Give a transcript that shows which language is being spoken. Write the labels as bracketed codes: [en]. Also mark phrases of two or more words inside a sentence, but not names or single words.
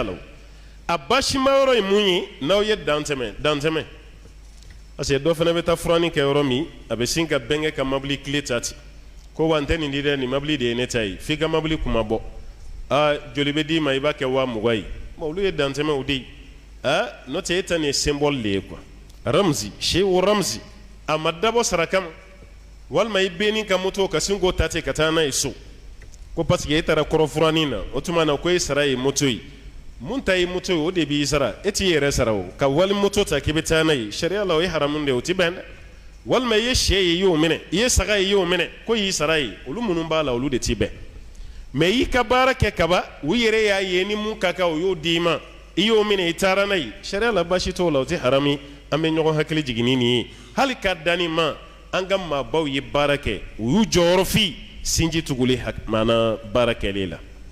[bm] la a baasima yɔrɔ ye mun ye n'aw ye dantɛmɛ [fr] parce que [bm] dɔ fana bɛ taa furanin kɛ yɔrɔ min a bɛ sin ka bɛnkɛ ka mobili tile ta ten ko wa n tɛ nin di dɛ nin mobili de ye ne ta ye f'i ka mobili kuma bɔ joli bɛ d'i ma i b'a kɛ 20,000 ye olu ye dantɛmɛw de ye n'o tɛ e ta nin ye symbole de ye quoi ramzi shehu ramzi a ma dabɔ sara kama walima i benni ka moto ka sin k'o ta ten ka taa n'a ye so ko [fr] parce que [bm] e taara kɔrɔfuranin na o tuma na ko e sara ye moto ye mun ta ye moto ye o de b'i sara e t'i yɛrɛ sara o ka wali moto ta k'i bɛ taa n'a ye sariya la o ye haramu de ye o ti bɛn dɛ walima i ye sɛ ye i y'o minɛ i ye saga ye i y'o minɛ ko y'i sara ye olu minnu b'a la olu de ti bɛn mais i ka baara kɛ kaba u yɛrɛ y'a ye ni mun ka kan o y'o d'i ma i y'o minɛ i taara n'a ye sariya la baasi t'o la o ti haramu an bɛ ɲɔgɔn hakili jigin ni nin ye hali ka danni ma an ka maabaw ye baara kɛ u y'u jɔyɔrɔ fi sinji tuguli maana baara kɛli la